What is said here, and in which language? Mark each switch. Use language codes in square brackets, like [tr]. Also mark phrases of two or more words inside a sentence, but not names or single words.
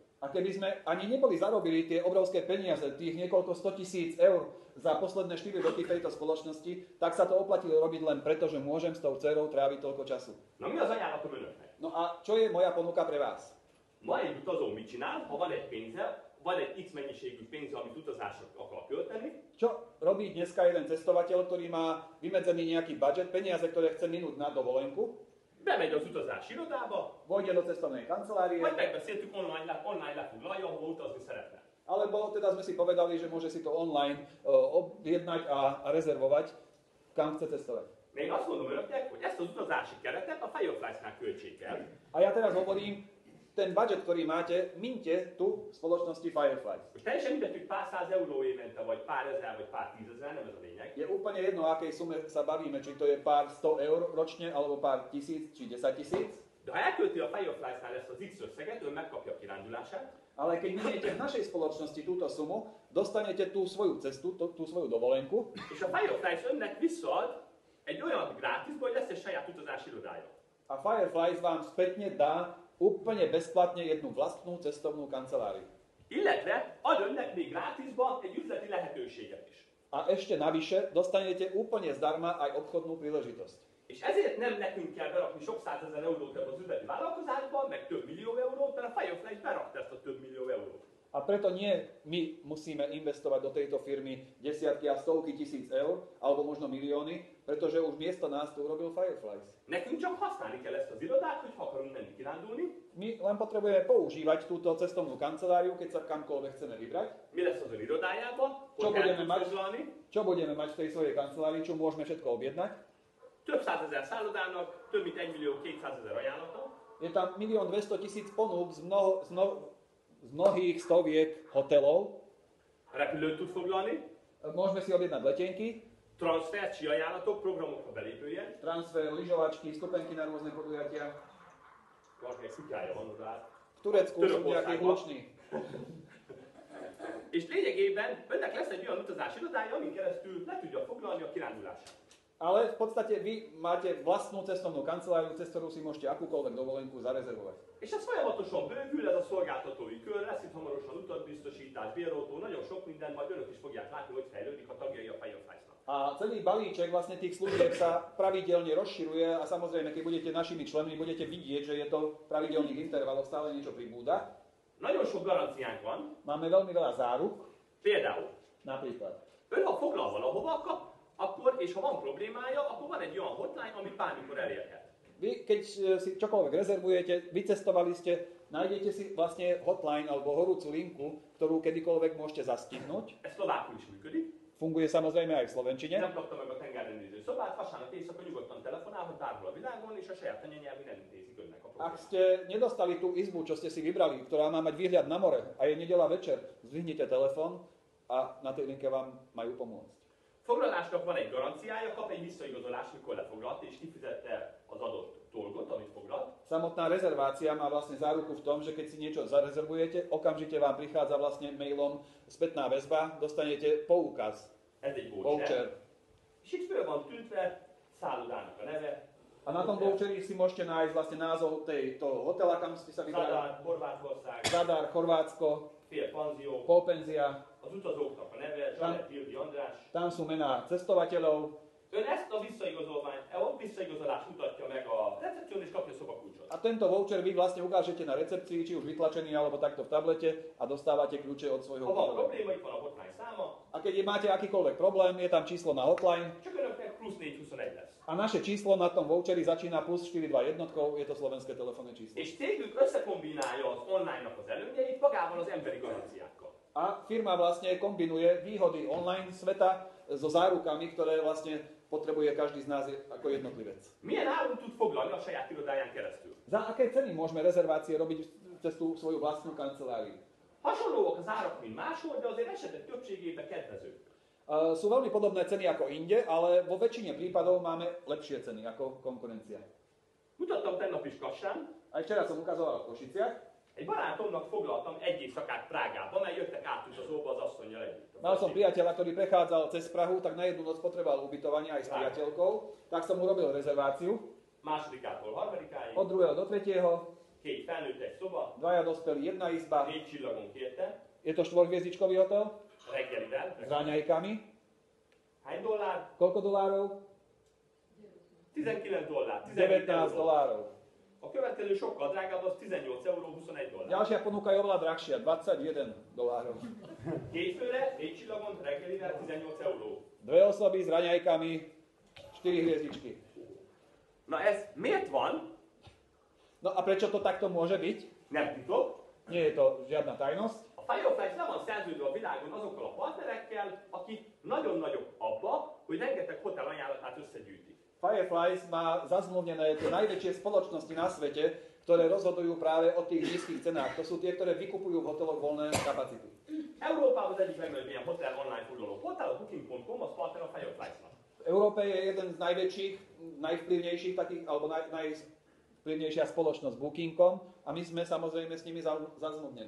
[sk] A keby sme ani neboli zarobili tie obrovské peniaze, tých niekoľko 100 000 eur za posledné 4 roky tejto spoločnosti, tak sa to oplatilo robiť len preto, že môžem s tou dcerou tráviť toľko času. [hu] Na mi az ajánlatom önöknek? [sk] No a čo je moja ponuka pre vás? [hu] Ma egy utazó mit csinál, ha van egy pénze, van egy X mennyiségű pénze, amit utazásra akar költeni, [sk] Čo robí dneska jeden cestovateľ, ktorý má vymedzený nejaký budget, peniaze, ktoré chce minúť na dovolenku, [hu] bemegy az utazási irodába, [sk] vojde do cestovnej kancelárie, [hu] vagy megbeszéltük, online lefoglalja, ahova utazni szeretne. [sk] alebo teda sme si povedali, že môže si to online objednať a rezervovať, kam chce cestovať. [hu] De én azt mondom önöknek, hogy ezt az utazási keretet a Fireflies-nál költsék el, [sk] A ja teraz hovorím, ten budget, ktorý máte, minte tu v spoločnosti Fireflies. [hu] most teljesen mindegy, hogy pár száz euró évente, vagy pár ezer, vagy pár tízezer, nem ez a lényeg. [sk] Je úplne jedno, o akej sume sa bavíme, či to je pár 100 eur ročne, alebo pár tisíc, či 10 000. [hu] De ha elkölti a Fireflies-nál ezt az X összeget, ön megkapja a kirándulását, [sk] Ale keď miniete v našej spoločnosti túto sumu, dostanete tú svoju cestu, tú svoju dovolenku [hu] és a Fireflies önnek visszaad egy olyan grátisba, hogy lesz egy saját utazási irodája. [sk] a Fireflies vám spätne dá úplne bezplatne jednu vlastnú cestovnú kanceláriu. [hu] Illetve ad önnek még grátisba egy üzleti lehetőséget is. [sk] A ešte navyše dostanete úplne zdarma aj obchodnú príležitosť. [hu] És ezért nem nekünk kell berakni sok százezer eurót ebbe az üzleti vállalkozásban, meg több millió eurót, mert a Firefly berakta ezt a több millió eurót. [sk] A preto nie my musíme investovať do tejto firmy desiatky a stovky tisíc eur, alebo možno milióny, pretože už miesto nás to urobil Fireflies. [hu] Nekünk csak használni kell ezt az irodát, hogyha akarunk menni kirándulni. [sk] My len potrebujeme používať túto cestovnú kanceláriu, keď sa kamkoľvek chceme vybrať. [hu] Mi lesz az ön irodájába? [sk] Čo [hu] Hogy [sk] budeme [hu] kell [sk] mať? [hu] foglalni? [sk] Čo budeme mať v tej svojej kancelárii, čo môžeme všetko objednať? [hu] Több százezer szállodának, több mint 1 millió 200 000 ajánlata. [sk] Je tam 1 200 000 ponúk z mnohých stoviek hotelov. [hu] Repülőt tud foglalni. [sk] Môžeme si objednať letenky, [hu] Transfer, csi ajánlatok, programokra belépőjen. [sk] transfer, lyžovačky, stupenky na rôzne podujatia. [hu] Valakinek szutyája van oda. [sk] V Turecku sú [hu] Törökországban. [sk] nejakí hluční. [hu] És lényegében önnek lesz egy olyan utazási irodája, amin keresztül le tudja foglalni a kirándulását. [sk] Ale v podstate vy máte vlastnú cestovnú kanceláriu, cez ktorú si môžete akúkoľvek dovolenku zarezervovať. [hu] És ez folyamatosan bővül, ez a szolgáltatói kör, lesz itt hamarosan utatbiztosítás, béroltó, nagyon sok minden, majd önök is fogják látni, hogy fejlődik a tagjai a Fireflies-nak. [sk] A celý balíček vlastne tých služieb sa pravidelne rozširuje a samozrejme, keď budete našimi členmi, budete vidieť, že je to v pravidelných intervaloch stále niečo pribúda. [hu] Nagyon sok garanciánk van, [sk] Máme veľmi veľa záruk, [hu] például [sk] napríklad. [hu] ön ha foglal valahova, akkor, és ha van problémája, akkor van egy olyan hotline, amit bármikor elérhet. [sk] Vy, keď si čokoľvek rezervujete, vycestovali ste, nájdete si vlastne hotline alebo horúcu linku, ktorú kedykoľvek môžete zastihnúť. [hu] Ez szlovákul is működik. [sk] Funguje samozrejme aj v slovenčine. [hu] Nem kapta meg a tengerrendező szobát, vasárnap éjszaka nyugodtan telefonálhat bárhol a világon, és a saját anyanyelvén elintézik önnek a [sk] Ak [hu] problémát. [sk] ste nedostali tú izbu, čo ste si vybrali, ktorá má mať výhľad na more a je nedeľa večer, zdvihnite telefon a na tej linke vám majú pomôcť. [hu] Foglalásnak van egy garanciája, kap egy visszaigazolást, mikor lefoglalt, és kifizette az adott dolgot, amit foglalt. [sk] Samotná rezervácia má vlastne záruku v tom, že keď si niečo zarezervujete, okamžite vám prichádza vlastne mailom spätná väzba, dostanete poukaz, [hu] Ez egy voucher. [sk] voucher. [hu] És itt föl van tűntve szállodának a neve. [sk] A na tom voucheri si môžete nájsť vlastne názov toho hotela, kam ste sa vybrali. [hu] Zadar, Horvátország, [sk] Zadar, Chorvátsko, [hu] fél panzió, [sk] Polpenzia, [hu] az utazóknak a neve, Zsanett Ildi András. [sk] tam sú mená cestovateľov. [hu] Ön ezt a visszaigazolást mutatja meg a recepción, és kapja szobakulcsot. [sk] A tento voucher vy vlastne ukážete na recepcii, či už vytlačený alebo takto v tablete a dostávate kľúče od svojho [hu] Ha van [sk] hotela. [hu] probléma, itt van a hotline száma, [sk] A keď máte akýkoľvek problém, je tam číslo na hotline [hu] csak önöknek plusz 421 lesz. [sk] a naše číslo na tom voucheri začína plus 42 jednotkou, je to slovenské telefónne číslo. [hu] És cégünk összekombinálja az online-nak az előnyeit magával az emberi garanciákkal. [sk] A firma vlastne kombinuje výhody online sveta so zárukami, ktoré vlastne potrebuje každý z nás ako jednotlivec. [hu] Milyen árun tud foglalni a saját irodáján keresztül? [sk] Za aké ceny môžeme rezervácie robiť cez tú svoju vlastnú kanceláriu? [hu] Hasonlóak az árak, mint máshol, de azért esetek többségében kedvezők. [sk] Sú veľmi podobné ceny ako inde, ale vo väčšine prípadov máme lepšie ceny ako konkurencia. [hu] Mutattam tegnap is Kassán, [sk] Aj včera som ukazoval v Košiciach. [hu] egy barátomnak foglaltam egy éjszakát Prágába, mert jöttek átutazóba az asszonnyal együtt. [sk] Mal som priateľa, ktorý prechádzal cez Prahu, tak na jednu noc potreboval ubytovanie aj s priateľkou, tak som mu robil rezerváciu. [hu] Másodikától harmadikáig, [sk] Od 2. do 3. [hu] két felnőtt egy szoba, [sk] dvaja dospelí, jedna izba. [hu] 4 csillagon kérte, [sk] Je to 4-hviezdičkový hotel [hu] reggelivel. [sk] s raňajkami. [hu] Hány dollár? [sk] Koľko dolárov? [hu] $19, [sk] 19 [hu] $19. [sk] dolárov. [hu] A következő sokkal drágább, az 18 euró, 21 dollár. [sk] Ďalšia ponuka je oveľa drahšia, 21 dolárov. [hu] Két főre, 4 csillagon, reggelivel 18 euró. [sk] Dve osoby s raňajkami, 4 hviezdičky. [hu] Na ez miért van? [sk] No a prečo to takto môže byť? [hu] Nem titok. [sk] Nie je to žiadna tajnosť. [hu] A Fireflies le van szerződve a világon azokkal a partnerekkel, akik nagyon nagyok abba, hogy rengeteg hotel ajánlatát összegyűjtik. [sk] Fireflies má zazmluvnené tie najväčšie spoločnosti na svete, ktoré rozhodujú práve o tých nízkych cenách. To sú tie, ktoré vykupujú v hoteloch voľné kapacity. [hu] Európában az egyik legnagyobb ilyen hotel online foglaló portál, a Booking.com, az partner a Firefliesnak. [sk] V Európe je jeden z najväčších, najvplyvnejších takých, alebo najvplyvnejšia spoločnosť Booking.com a my sme samozrejme s nimi zazmluvnení.